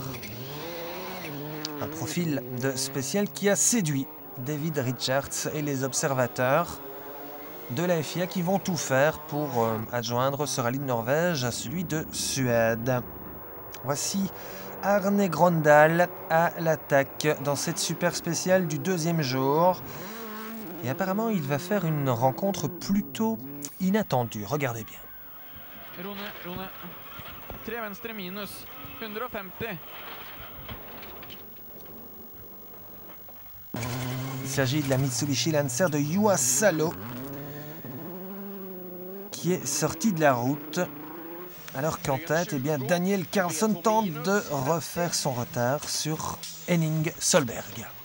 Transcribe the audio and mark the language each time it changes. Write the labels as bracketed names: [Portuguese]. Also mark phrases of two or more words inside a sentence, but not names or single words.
[French] Un profil de spécial qui a séduit David Richards et les observateurs de la FIA qui vont tout faire pour adjoindre ce rallye de Norvège à celui de Suède. Voici Arne Grøndal à l'attaque dans cette super spéciale du deuxième jour. Et apparemment, il va faire une rencontre plutôt inattendue. Regardez bien. [Norwegian] Rune. 3 venstre minus. 150. [French] Il s'agit de la Mitsubishi Lancer de Juha Salo qui est sorti de la route. Alors qu'en tête, eh bien, Daniel Carlsson tente de refaire son retard sur Henning Solberg.